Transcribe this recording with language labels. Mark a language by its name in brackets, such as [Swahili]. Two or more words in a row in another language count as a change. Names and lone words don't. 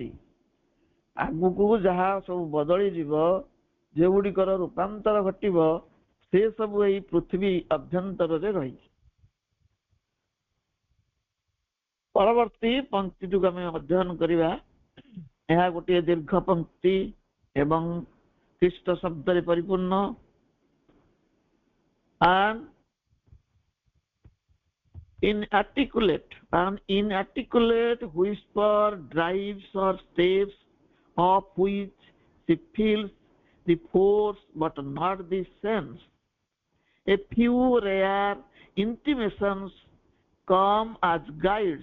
[Odia] ଆଗକୁ ଯାହା ସବୁ ବଦଳିଯିବ, ଯେଉଁଗୁଡ଼ିକର ରୂପାନ୍ତର ଘଟିବ, ସେ ସବୁ ଏଇ ପୃଥିବୀ ଅଭ୍ୟନ୍ତରରେ ରହିଛି। ପରବର୍ତ୍ତୀ ପଂକ୍ତିଟିକୁ ଆମେ ଅଧ୍ୟୟନ କରିବା। ଏହା ଗୋଟିଏ ଦୀର୍ଘ ପଂକ୍ତି ଏବଂ ଖ୍ରୀଷ୍ଟ ଶବ୍ଦରେ ପରିପୂର୍ଣ୍ଣ। [English] And inarticulate, an inarticulate whisper drives her steps, of which she feels the force but not the sense. A few rare intimations come as guides.